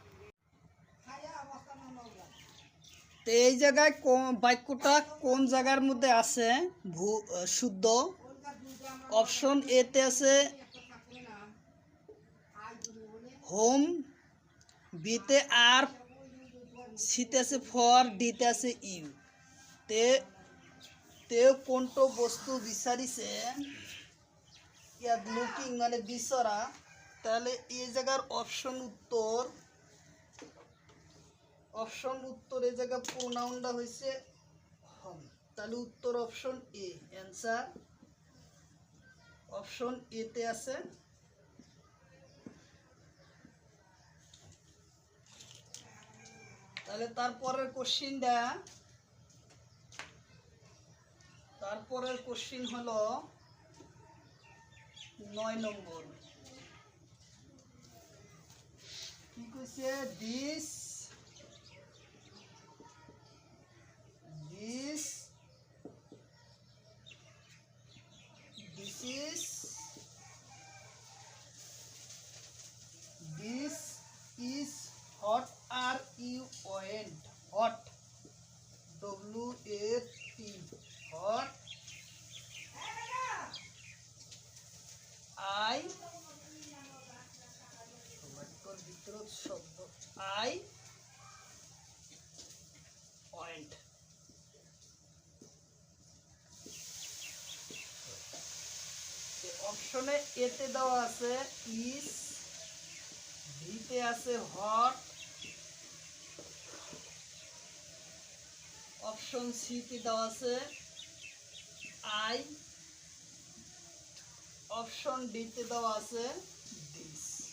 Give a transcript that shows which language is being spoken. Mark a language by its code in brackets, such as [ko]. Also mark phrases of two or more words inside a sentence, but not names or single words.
[bn] তো এই জায়গায় বাক্যটা কোন জায়গার মধ্যে আছে শুদ্ধ? অপশন এতে আছে হোম, বিতে আর, সিতে আছে ফর, ডিতে আছে ইউ। [as] তে কোনটো বস্তু বিচারিছে ইয়াত [bn] লুকিং মানে বিচরা, তাহলে এই জায়গার অপশন উত্তর এই জায়গা প্রোনাউনটা হয়েছে হোম, তাহলে উত্তর অপশন এ। অ্যান্সার অপশন এতে আছে। তাহলে তারপরের কোশ্চিন হলো 9 নম্বর। কি কইছে? [en] দিস is hot. Are you went? Hot, W-A-T, hot. I went. [bn] অপশনে এতে দেওয়া আছে ইস, ভিতে আছে হট, অপশন সিতে দেওয়া আছে আই, অপশন ডিতে দেওয়া আছে দিস।